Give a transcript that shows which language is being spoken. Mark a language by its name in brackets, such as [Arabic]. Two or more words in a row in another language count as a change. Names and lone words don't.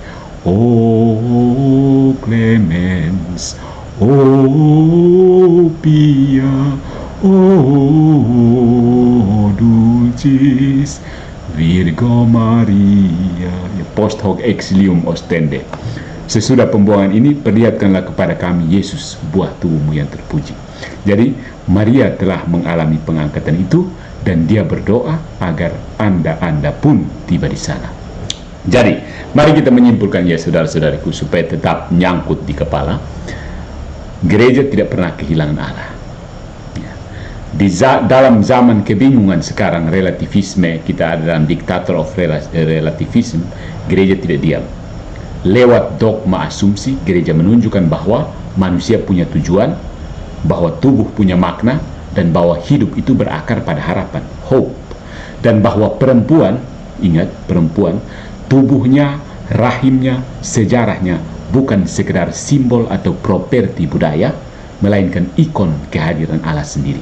[Latin] O clemens, o pia, o dulcis Virgo Maria. Post hoc exilium ostende. [Indonesian] Sesudah pembuangan ini, perlihatkanlah kepada kami Yesus, buah tubuhmu yang terpuji. Jadi Maria telah mengalami pengangkatan itu, dan dia berdoa agar anda pun tiba di sana. Jadi mari kita menyimpulkan ya saudara-saudariku, supaya tetap nyangkut di kepala. Gereja tidak pernah kehilangan Allah. Dalam zaman kebingungan sekarang, relativisme, kita ada dalam [English] dictator of relativism, [Indonesian] gereja tidak diam. Lewat dogma asumsi, gereja menunjukkan bahwa manusia punya tujuan, bahwa tubuh punya makna, dan bahwa hidup itu berakar pada harapan, hope. Dan bahwa perempuan, ingat, perempuan, tubuhnya, rahimnya, sejarahnya bukan sekedar simbol atau properti budaya, melainkan ikon kehadiran Allah sendiri.